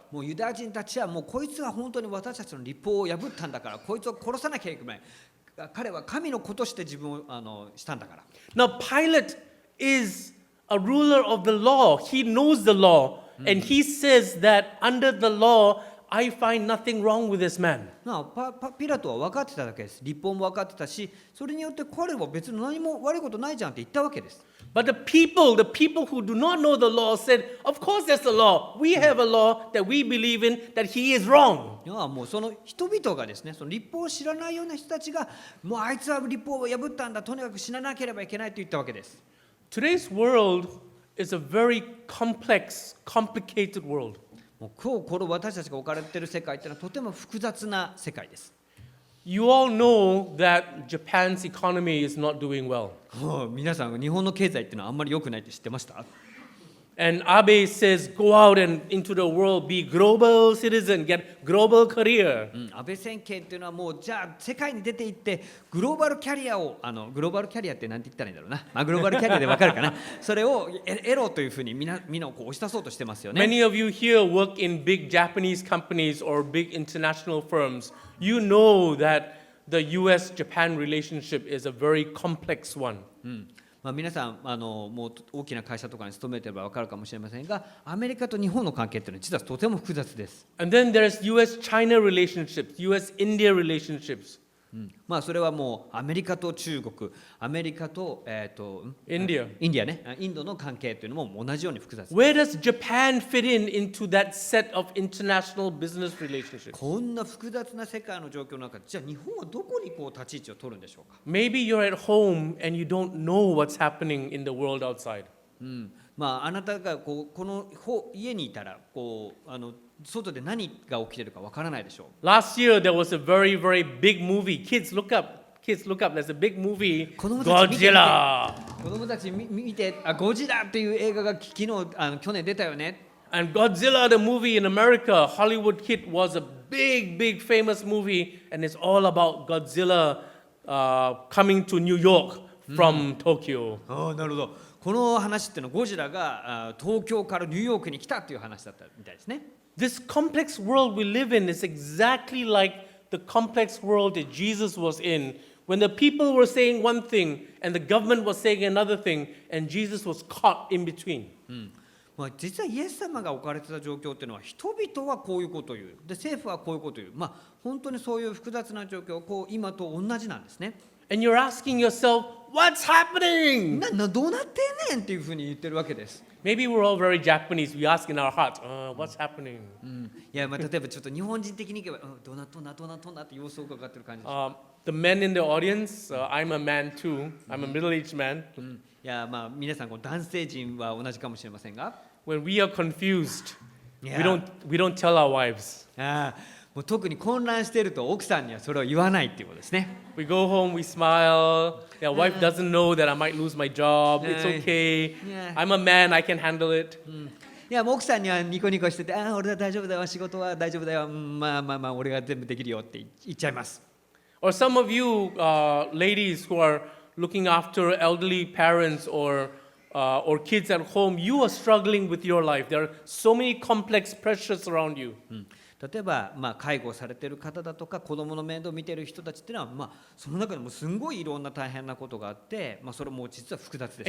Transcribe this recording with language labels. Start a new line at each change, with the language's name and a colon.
Japanese: もうユダヤ人たちはもうこいつは本当に私たちの立法を破ったんだからこいつを殺さなきゃいけない。彼は神の子として自分をしたんだから。
English: Now, Pilate is a ruler of the law. He knows the law, and he says that under the law, I find nothing wrong with this man.
Japanese: ピラトは分かってただけです。立法も分かってたし、それによって彼は別に何も悪いことないじゃんって言ったわけです。
English: But the people who do not know the law said, Of course, there's a law. We have a law that we believe in, that he is wrong.
Japanese: もうその人々がですね、その立法を知らないような人たちが、もうあいつは立法を破ったんだ、とにかく死ななければいけないと言ったわけです。
English: Today's world is a very complex, complicated world.
Japanese: もう今日この私たちが置かれている世界っていうのはとても複雑な世界です。
English: You all know that Japan's economy is not doing well.
Japanese: 皆さん日本の経済っていうのはあんまり良くないって知ってました？
English: And Abe says, go out and into the world, be global citizen, get global career.
Japanese: 安倍政権っていうのはもうじゃあ世界に出て行ってグローバルキャリアをグローバルキャリアって何て言ったらいいんだろうな、グローバルキャリアで分かるかなそれを得ろというふうにみんなをこう押し出そうとしてますよね。
English: Many of you here work in big Japanese companies or big international firms. You know that the US-Japan relationship is a very complex one.
Japanese: 皆さんもう大きな会社とかに勤めてれば分かるかもしれませんが、アメリカと日本の関係っていうのは実はとても複雑です。
English: And then there's US-China relationships, US-India relationships.
Japanese: それはもうアメリカと中国、アメリカとインディアね、インドの関係というのも同じように複雑です。
English: Where does Japan fit into that set of international business relationships?
Japanese: こんな複雑な世界の状況の中で、じゃあ日本はどこに立ち位置を取るんでしょうか。
English: Maybe you're at home and you don't know what's happening in the world outside.
Japanese: あなたがこの家にいたら外で何が起きているかわからないでしょう。
English: Last year there was a very, very big movie. Kids, look up. There's a big movie,
Japanese: 子供たち見て
English: Godzilla.
Japanese: 子供たち見て、ゴジラっていう映画が去年出たよね。
English: And Godzilla, the movie in America, Hollywood hit, was a big, big famous movie, and it's all about Godzilla coming to New York from Tokyo.
Japanese: なるほど。この話っていうのはゴジラが東京からニューヨークに来たという話だったみたいですね。
English: This complex world we live in is exactly like the complex world that Jesus was in, when the people were saying one thing and the government was saying another thing, and Jesus was caught in between.
Japanese: 実はイエス様が置かれてた状況っていうのは、人々はこういうことを言う、で政府はこういうことを言う、本当にそういう複雑な状況、今と同じなんですね。
English: And you're asking yourself, what's happening?
Japanese: どうなってんねんっていうふうに言ってるわけです。
English: Maybe we're all very Japanese. We ask in our hearts, what's happening?
Japanese: いや、例えばちょっと日本人的にいけば、どうなっとんなって様子を伺ってる感じです。
English: The men in the audience, I'm a man too. I'm a middle-aged man.
Japanese: いや、皆さん男性陣は同じかもしれませんが、
English: When we are confused, Yeah. we don't tell our wives.
Japanese: もう特に混乱していると奥さんにはそれを言わないっていうことですね。
English: We go home, we smile. Their wife doesn't know that I might lose my job. It's okay. Yeah. I'm a man, I can handle it.
Japanese: いやもう奥さんにはニコニコしてて、俺は大丈夫だよ、仕事は大丈夫だよ、まあ俺が全部できるよって言っちゃいます。
English: Or some of you ladies who are looking after elderly parents or kids at home, you are struggling with your life. There are so many complex pressures around you.
Japanese: 例えば、介護されている方だとか子供の面倒を見ている人たちっていうのは、その中でもすんごいいろんな大変なことがあって、それも実は複雑です